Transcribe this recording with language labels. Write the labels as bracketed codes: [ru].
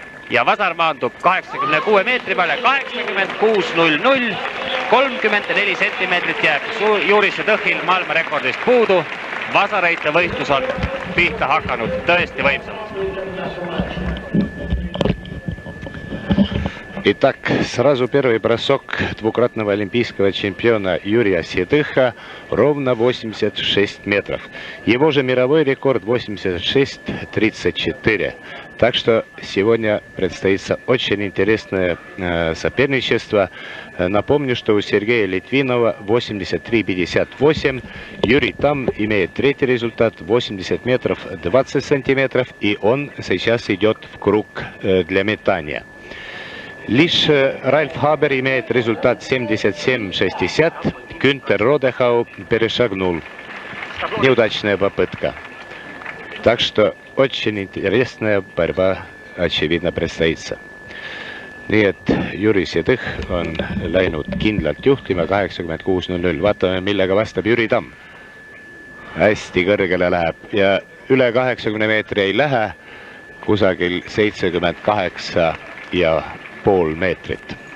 [et] Ja vasar maandub 86 meetri peale, 86.00, 34 sentimeetrit jääb Jurise Tõhhil maailmarekordist puudu. Vasareite võistlus on pihta hakanud tõesti võimsalt. [ru] Итак, сразу первый бросок двукратного олимпийского чемпиона Юрия Седыха ровно 86 метров. Его же мировой рекорд 86.34. Так что сегодня предстоит очень интересное соперничество. Напомню, что у Сергея Литвинова 83.58. Юрий Там имеет третий результат 80 метров 20 сантиметров. И он сейчас идет в круг для метания. Лишь Ральф Хабер имеет результат 77.60. Гюнтер Родехау перешагнул. Неудачная попытка. Так что очень интересная борьба, очевидно, предстоится. [et] Nii et Jüri Sedõh on läinud kindlalt juhtima 86.00. Vaatame, millega vastab Jüri Tamm. Hästi kõrgele läheb ja üle 80 meetri ei lähe, kusagil 78,5 meetrit.